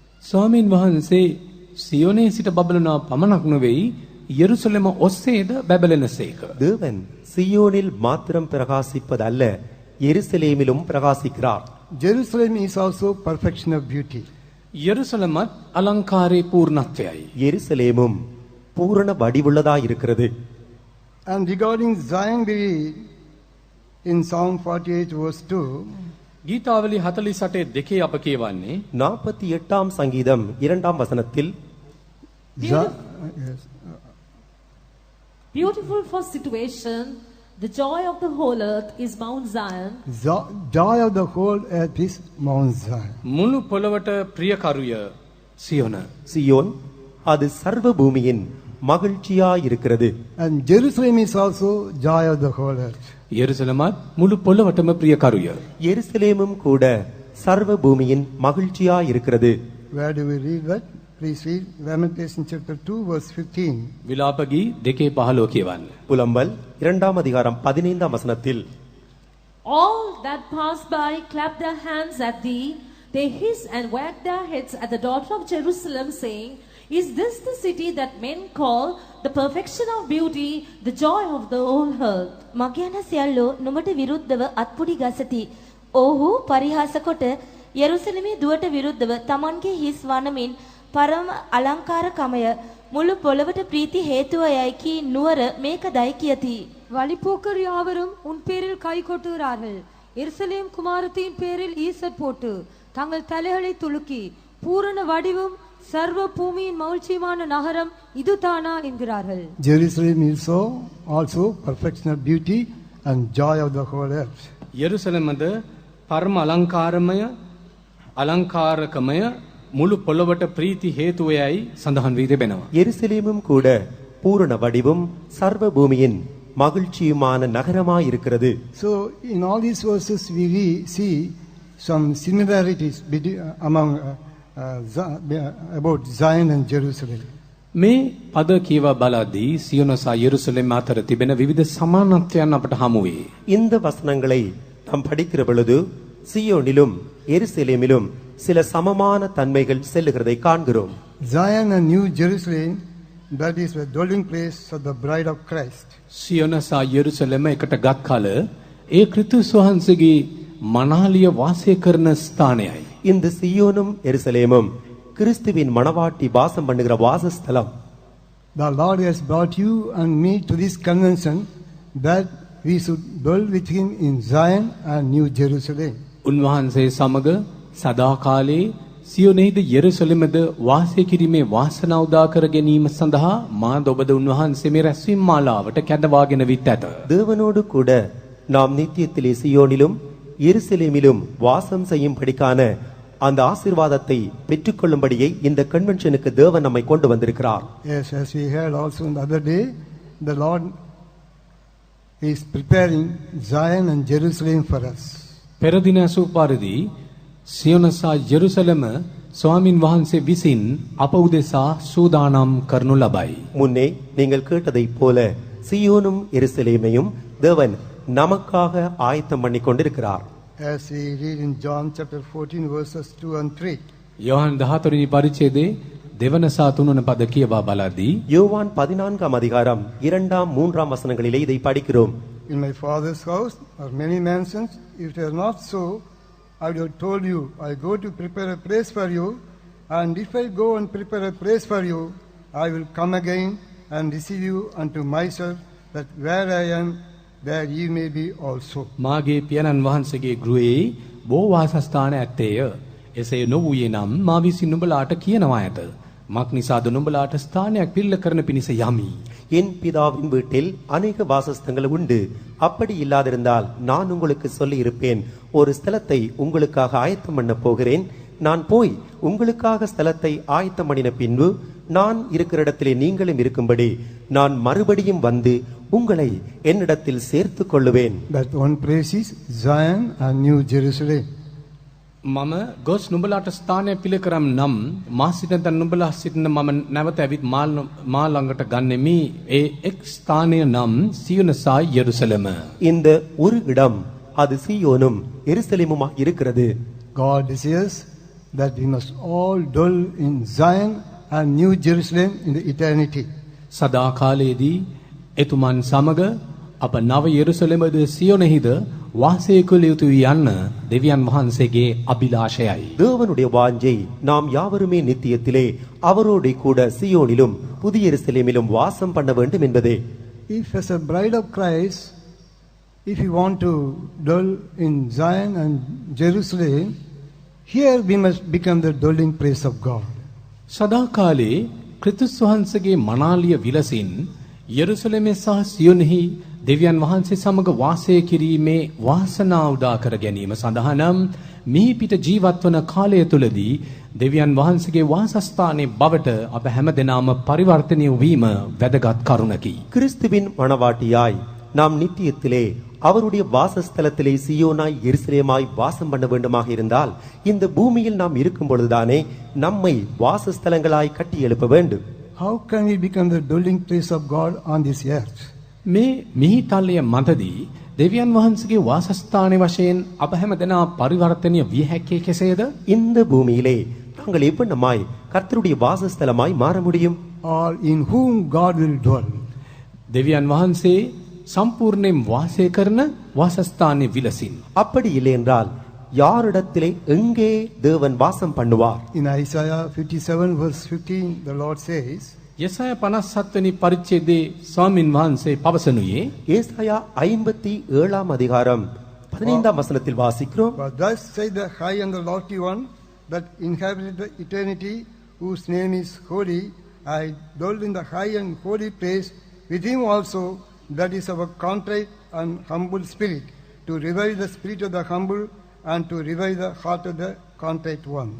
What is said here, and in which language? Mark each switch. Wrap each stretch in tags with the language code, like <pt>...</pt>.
<si>ස්වාමීන් වහන්සේ සියොනේ සිට බබලනා පමණක් නොවේයි යෙරුසලම ඔස්සේද බැබලෙනසේක.</si> <ta>தேவன் சியோனில் மாத்திரம் பிரகாசிப்பதல்ல, எருசலேமிலும் பிரகாசிக்கிறார்.</ta> <en>Jerusalem is also perfection of beauty.</en> <si>යෙරුසලමත් අලංකාරයේ පූර්ණත්වයයි.</si> <ta>எருசலேமும் பூரண வடிவுள்ளதாய் இருக்கிறது.</ta> <en>And regarding Zion we read in Psalm 48 verse 2,</en> <si>ගීතාවලි 48 2 අප කියවන්නේ</si> <ta>48ஆம் சங்கீதம் 2ஆம் வசனத்தில்</ta> <en>yes, Beautiful for situation, the joy of the whole earth is Mount Zion. joy of the whole earth is Mount Zion.</en> <si>මුළු පොළවට ප්‍රියකරුය සියොන.</si> <ta>Zion அது சர்வ பூமியின் மகிழ்ச்சியாய் இருக்கிறது.</ta> <en>And Jerusalem is also joy of the whole earth.</en> <si>යෙරුසලමත් මුළු පොළවටම ප්‍රියකරුය.</si> <ta>எருசலேமும் கூட சர்வ பூமியின் மகிழ்ச்சியாய் இருக்கிறது.</ta> <en>Where do we read that? Please read Lamentation chapter 2 verse 15.</en> <si>විලාපගී 2:15 කියවන්න.</si> <ta>புலம்பல் 2ஆம் அதிகாரம் 15ஆம் வசனத்தில்</ta> <en>All that pass by clap their hands at thee, they hiss and wag their heads at the daughter of Jerusalem, saying, Is this the city that men call the perfection of beauty, the joy of the whole earth?</en> <si>මගයන සියල්ලෝ නුඹට විරුද්ධව අත්පුඩි ගසති. ඔහු පරිහාස කොට යෙරුසලමේ දුවට විරුද්ධව තමන්ගේ හිස් වනමින් පරම අලංකාරකමය මුළු පොළවට ප්‍රීති හේතුවයයි කී නුවර මේකදයි කියති.</si> <ta>வழிப்போக்கர் யாவரும் உன் பேரில் கை கொட்டுகிறார்கள். எருசலேம் குமாரத்தின் பேரில் ஈசட் போட்டு தங்கள் தலைகளை துலுக்கி பூரண வடிவும் சர்வ பூமியின் மகிழ்ச்சியுமான நகரம் இதுதானா என்கிறார்கள்.</ta> <en>Jerusalem is also perfection of beauty and joy of the whole earth.</en> <si>යෙරුසලමද පරම අලංකාරකමය මුළු පොළවට ප්‍රීති හේතුවයයි සඳහන් වී තිබෙනවා.</si> <ta>எருசலேமும் கூட பூரண வடிவும் சர்வ பூமியின் மகிழ்ச்சியுமான நகரமாய் இருக்கிறது.</ta> <en>So in all these verses we see some similarities among about Zion and Jerusalem.</en> <si>මේ පද කියවා බලද්දී සියොන සහ යෙරුසලම අතර තිබෙන විවිධ සමානත්වයන් අපට හමු වේ.</si> <ta>இந்த வசனங்களை நாம் படிக்கிற பொழுது சியோனிலும் எருசலேமிலும் சில சமமான தன்மைகள் செல்லுகிறதை காண்கிறோம்.</ta> <en>Zion and New Jerusalem, that is the dwelling place of the bride of Christ.</en> <si>සියොන සහ යෙරුසලම එකට ගත් කල ඒ ක්‍රිස්තුස් වහන්සේගේ මනාලිය වාසය කරන ස්ථානයයි.</si> <ta>இந்த சியோனும் எருசலேமும் கிறிஸ்துவின் மணவாட்டி வாசம் பண்ணுகிற வாசஸ்தலம்.</ta> <en>The Lord has brought you and me to this convention that we should dwell with him in Zion and New Jerusalem.</en> <si>උන්වහන්සේ සමග සදාකාලේ සියොනේද යෙරුසලමද වාසය කිරීමේ වාසනාව උදා කර ගැනීම සඳහා මා ඔබද උන්වහන්සේ මේ රැස්වීම මාලාවට කැඳවාගෙන විත් ඇත.</si> <ta>தேவனோடு கூட நாம் நித்தியத்திலே சியோனிலும் எருசலேமிலும் வாசம் செய்யும்படிக்கான அந்த ஆசீர்வாதத்தை பெற்றுக்கொள்ளும்படியே இந்த கன்வென்ஷனுக்கு தேவன் நம்மை கொண்டு வந்திருக்கிறார்.</ta> <en>Yes, as we heard also the other day, the Lord is preparing Zion and Jerusalem for us.</en> <si>පෙර දින සූපාරදී සියොන සහ යෙරුසලම ස්වාමින් වහන්සේ විසින් අප උදෙසා සූදානම් කරනු ලබයි.</si> <ta>முன்னே நீங்கள் கேட்டதைப் போல சியோனும் எருசலேமையும் தேவன் நமக்காக ஆயத்தம் பண்ணி கொண்டிருக்கிறார்.</ta> <en>As we read in John chapter 14 verses 2 and 3.</en> <si>යෝහන් 14 වෙනි පරිච්ඡේදයේ දෙවන සහ තුන්වන පද කියවා බලද්දී</si> <ta>யோவான் 14ஆம் அதிகாரம் 2ஆம் 3ஆம் வசனங்களிலே இதை படிக்கிறோம்.</ta> <en>In my Father's house are many mansions. If it is not so, I would have told you, I go to prepare a place for you. And if I go and prepare a place for you, I will come again and receive you unto myself, that where I am, there ye may be also.</en> <si>මාගේ පියාණන් වහන්සේගේ ගෘහේ බොහෝ වාසස්ථාන ඇත්තේය. එසේ නොවූයේ නම් මා විසින් නුඹලාට කියනවා ඇත. මක් නිසාද නුඹලාට ස්ථානයක් පිළිල කරන පිණිස යමි.</si> <ta>என் பிதாவின் வீட்டில் அநேக வாசஸ்தங்கள் உண்டு. அப்படி இல்லாதிருந்தால் நான் உங்களுக்கு சொல்லி இருப்பேன், ஒரு ஸ்தலத்தை உங்களுக்காக ஆயத்தம் பண்ண போகிறேன். நான் போய் உங்களுக்காக ஸ்தலத்தை ஆயத்தம் பண்ணின பின்பு நான் இருக்கிற இடத்திலே நீங்களும் இருக்கும்படி நான் மறுபடியும் வந்து உங்களை என்னிடத்தில் சேர்த்துக் கொள்ளுவேன்.</ta> <en>That one place is Zion and New Jerusalem.</en> <si>මම ගොස් නුඹලාට ස්ථානයක් පිළ කරම් නම් මා සිටින තැන නුඹලා සිටින මම නැවත ඇවිත් මා ළඟට ගන්නෙමි. ඒ එක් ස්ථානය නම් සියොනසා යෙරුසලම.</si> <ta>இந்த ஒரு இடம் அது சீயோனும் எருசலேமுமா இருக்கிறது.</ta> <en>God desires that we must all dwell in Zion and New Jerusalem in the eternity.</en> <si>සදා කාලයේදී එතුමන් සමග අප නව යෙරුසලමද සියොනෙහිද වාසය කළ යුතුයි යන්න දෙවියන් වහන්සේගේ අභිලාෂයයි.</si> <ta>தேவனுடைய வாஞ்சை நாம் யாவருமே நித்தியத்திலே அவரோடு கூட சியோனிலும் புதிய எருசலேமிலும் வாசம் பண்ண வேண்டும் என்பதே.</ta> <en>If as a bride of Christ, if you want to dwell in Zion and Jerusalem, here we must become the dwelling place of God.</en> <si>සදා කාලේ ක්‍රිස්තුස් වහන්සේගේ මනාලිය විලසින් යෙරුසලමේ සහ සියොනෙහි දෙවියන් වහන්සේ සමග වාසය කිරීමේ වාසනාව උදා කර ගැනීම සඳහා නම් මේ පිට ජීවත් වන කාලය තුලදී දෙවියන් වහන්සේගේ වාසස්ථානයේ බවට අප හැමදෙනාම පරිවර්තනය වීම වැදගත් කරුණකි.</si> <ta>கிறிஸ்துவின் மணவாட்டியாய் நாம் நித்தியத்திலே அவருடைய வாசஸ்தலத்திலே சியோனாய் எருசலேமாய் வாசம் பண்ண வேண்டுமாக இருந்தால் இந்த பூமியில் நாம் இருக்கும் பொழுதுதானே நம்மை வாசஸ்தலங்களாய் கட்டி எழுப்ப வேண்டும்.</ta> <en>How can we become the dwelling place of God on this earth?</en> <si>මේ මිහිතල්ලය මතදී දෙවියන් වහන්සේගේ වාසස්ථානයේ වශයෙන් අප හැමදෙනා පරිවර්තනය විය හැක්කේ කෙසේද?</si> <ta>இந்த பூமியிலே நாங்கள் எவ்வண்ணமாய் கர்த்தருடைய வாசஸ்தலமாய் மாற முடியும்?</ta> <en>Or in whom God will dwell?</en> <si>දෙවියන් වහන්සේ සම්පූර්ණයෙන් වාසය කරන වාසස්ථානයේ විලසින්.</si> <ta>அப்படி இல்லை என்றால் யாரிடத்திலே எங்கே தேவன் வாசம் பண்ணுவார்?</ta> <en>In Isaiah 57 verse 15, the Lord says,</en> <si>යසය 57 වෙනි පරිච්ඡේදයේ ස්වාමින් වහන්සේ පවසනුයේ</si> <ta>ஏசாயா 57 அதிகாரம் 15 வசனத்தில் வாசிக்கிறோம்.</ta> <en>"But thus says the high and the lofty one that inhabited the eternity, whose name is holy. I dwell in the high and holy place with him also, that is our contrite and humble spirit, to revive the spirit of the humble and to revive the heart of the contrite one."</en>